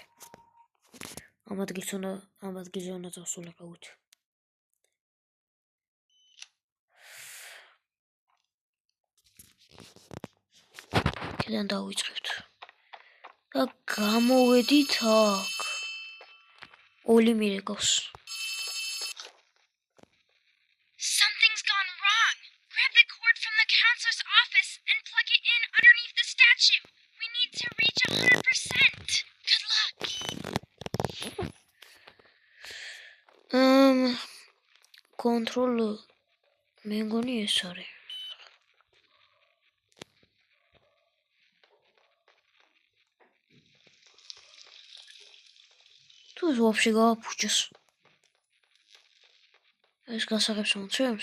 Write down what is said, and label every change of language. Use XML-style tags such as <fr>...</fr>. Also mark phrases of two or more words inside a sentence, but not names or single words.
<ka>ამ ადგილზე უნდა წავსულიყავით. კიდან დავიწყებთ. და გამოვედით აქ.</ka> <en>Oli miracles. Something's gone wrong. Grab the cord from the counselor's office and plug it in underneath the statue. We need to reach 100%. Good luck. Control.</en> <ka>მე მგონი ეს არის. თუ ვაფშე გავაფუჭოს. ეს გასაღებს მომწევს?</ka>